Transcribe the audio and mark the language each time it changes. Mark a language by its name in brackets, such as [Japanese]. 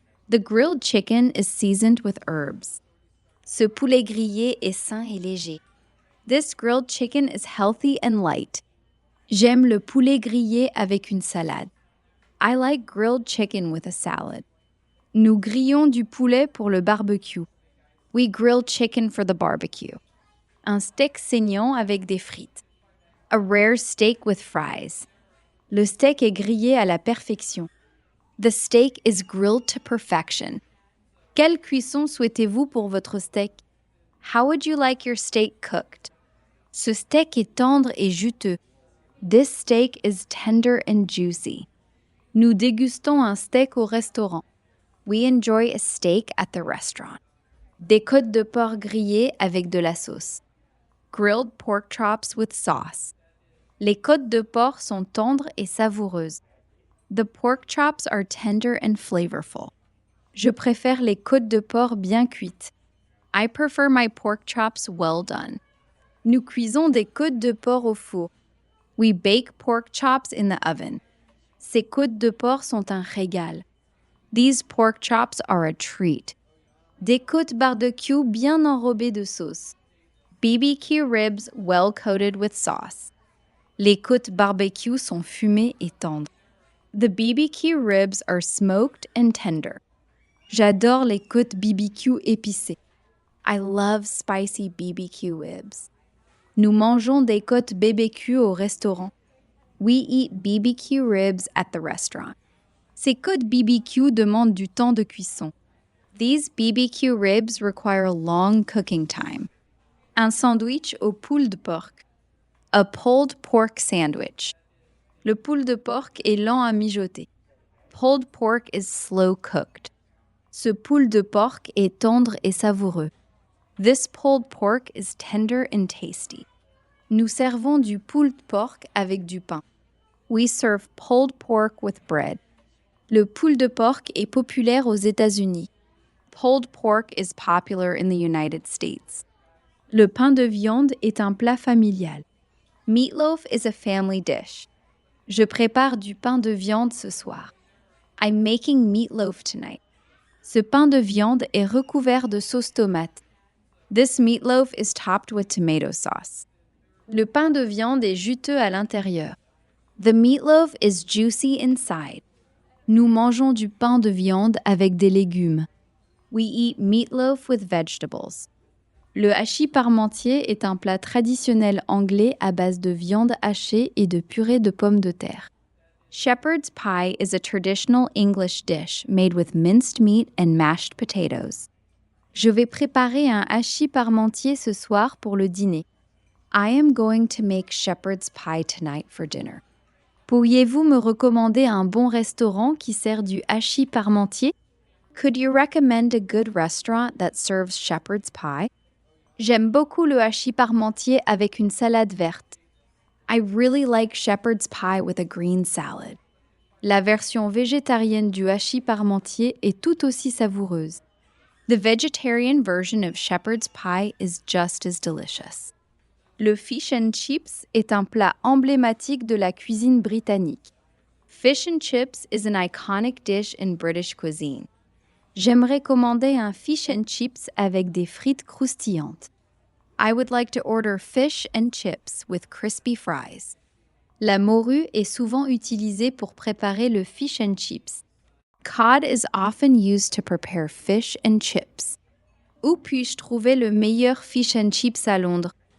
[English] The grilled chicken is seasoned with herbs. [French] Ce poulet grillé est sain et léger. [English] This grilled chicken is healthy and light. [French] J'aime le poulet grillé avec une salade. [English] I like grilled chicken with a salad. [French] Nous grillons du poulet pour le barbecue. [English] We grill chicken for the barbecue. [French] Un steak saignant avec des frites. [English] A rare steak with fries. [French] Le steak est grillé à la perfection. [English] The steak is grilled to perfection. [French] Quelle cuisson souhaitez-vous pour votre steak? [English] How would you like your steak cooked? [French] Ce steak est tendre et juteux. [English] This steak is tender and juicy. [French] Nous dégustons un steak au restaurant. [English] We enjoy a steak at the restaurant. [French] Des côtes de porc grillées avec de la sauce. [English] Grilled pork chops with sauce. [French] Les côtes de porc sont tendres et savoureuses. [English] The pork chops are tender and flavorful. [French] Je préfère les côtes de porc bien cuites. [English] I prefer my pork chops well done. [French] Nous cuisons des côtes de porc au four. [English] We bake pork chops in the oven. Ces côtes de porc sont un régal. [French] These pork chops are a treat. [English] Des côtes barbecue bien enrobées de sauce. [French] BBQ ribs well coated with sauce. [English] Les côtes barbecue sont fumées et tendres. [French] The BBQ ribs are smoked and tender. J'adore les côtes BBQ épicées. [English] I love spicy BBQ ribs. [French] Nous mangeons des côtes BBQ au restaurant. [English] We eat BBQ ribs at the restaurant. [French] Ces côtes BBQ demandent du temps de cuisson. [English] These BBQ ribs require long cooking time. [French] Un sandwich au poule de porc. [English] A pulled pork sandwich. [French] Le poule de porc est lent à mijoter. [English] Pulled pork is slow cooked. [French] Ce poule de porc est tendre et savoureux. [English] This pulled pork is tender and tasty. [French] Nous servons du pulled pork avec du pain. [English] We serve pulled pork with bread. [French] Le poule de porc est populaire aux États-Unis. [English] Pulled pork is popular in the United States. [French] Le pain de viande est un plat familial. [English] Meatloaf is a family dish. [French] Je prépare du pain de viande ce soir. [English] I'm making meatloaf tonight. [French] Ce pain de viande est recouvert de sauce tomate. [English] This meatloaf is topped with tomato sauce. [French] Le pain de viande est juteux à l'intérieur. [English] The meatloaf is juicy inside. [French] Nous mangeons du pain de viande avec des légumes. [English] We eat meatloaf with vegetables. [French] Le hachis parmentier est un plat traditionnel anglais à base de viande hachée et de purée de pommes de terre. [English] Shepherd's pie is a traditional English dish made with minced meat and mashed potatoes. [French] Je vais préparer un hachis parmentier ce soir pour le dîner. [English] I am going to make shepherd's pie tonight for dinner. [French] Pourriez-vous me recommander un bon restaurant qui sert du hachis parmentier? [English] Could you recommend a good restaurant that serves shepherd's pie? [French] J'aime beaucoup le hachis parmentier avec une salade verte. [English] I really like shepherd's pie with a green salad. [French] La version végétarienne du hachis parmentier est tout aussi savoureuse. [English] The vegetarian version of shepherd's pie is just as delicious. [French] Le fish and chips est un plat emblématique de la cuisine britannique. [English] Fish and chips is an iconic dish in British cuisine. [French] J'aimerais commander un fish and chips avec des frites croustillantes. [English] I would like to order fish and chips with crispy fries. [French] La morue est souvent utilisée pour préparer le fish and chips. [English] Cod is often used to prepare fish and chips. [French] Où puis-je trouver le meilleur fish and chips à Londres?